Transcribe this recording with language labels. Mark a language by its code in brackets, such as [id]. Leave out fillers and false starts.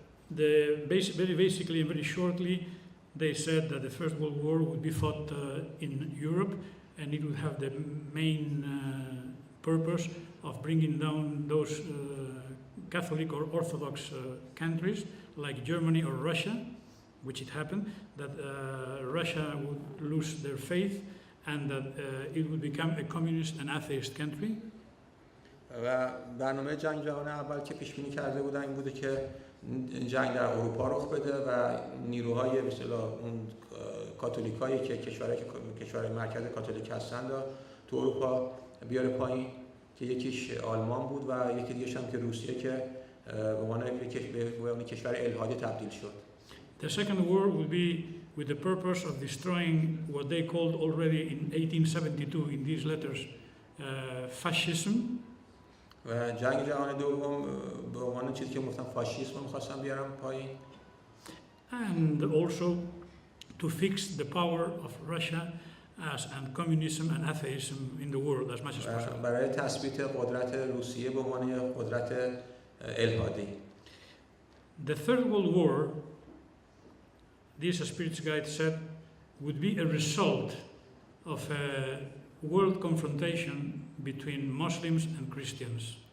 [en] Very basically and very shortly, they said that the First World War would be fought in Europe, and it would have the main purpose of bringing down those Catholic or Orthodox countries like Germany or Russia, which it happened, that Russia would lose their faith and that it would become a communist and atheist country. [fa] و برنامه جنگ جهانی اول که پیش بینی کرده بودن این بوده که جنگ در اروپا رخ بده و نیروهای به اصطلاح اون کاتولیکایی که کشورهای مرکز کاتولیک هستند تو اروپا بیاره پایین، که یکیش آلمان بود و یکی دیگه‌ش هم که روسیه که به عنوان کشور الحادی تبدیل شد. [en] The second war would be with the purpose of destroying what they called already in 1872 in these letters fascism. [fa] و جنگ جهانی دوم به عنوان چیزی که گفتم فاشیسم رو می‌خواستن بیارن پایین. [en] And also to fix the power of Russia and communism and atheism in the world as much as possible. [fa] برای تثبیت قدرت روسیه به عنوان قدرت الحادی. [en] The Third World War, this spirits guide said, would be a result of a world confrontation between Muslims and Christians.